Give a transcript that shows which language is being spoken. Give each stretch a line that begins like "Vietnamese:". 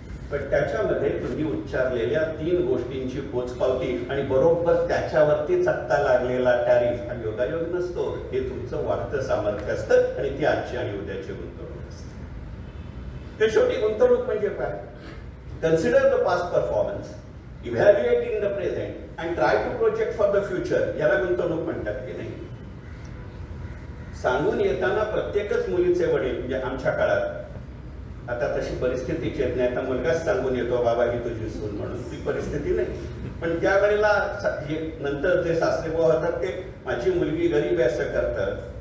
Marathi: पण त्याच्यामध्ये तुम्ही उच्चारलेल्या 3 गोष्टींची पोचपावती आणि बरोबर त्याच्यावरतीच आत्ता लागलेला टॅरिफ हा योगायोग नसतो. हे तुमचं वाढतं सामर्थ्य असतं आणि ती आजची आणि उद्याची गुंतवणूक असते. ते शेवटी गुंतवणूक म्हणजे काय?
English: Consider the past performance, evaluating the present, and try to project for the future.
Marathi: याला गुंतवणूक म्हणतात की नाही? सांगून येताना प्रत्येकच मुलीचे वडील म्हणजे आमच्या काळात, आता तशी परिस्थितीची येत नाही, आता मुलगाच सांगून येतो बाबा ही तुझी सून म्हणून, ती परिस्थिती नाही. पण त्यावेळेला नंतर जे सासरेबुवा होतात ते माझी मुलगी गरीब आहे असं करतात.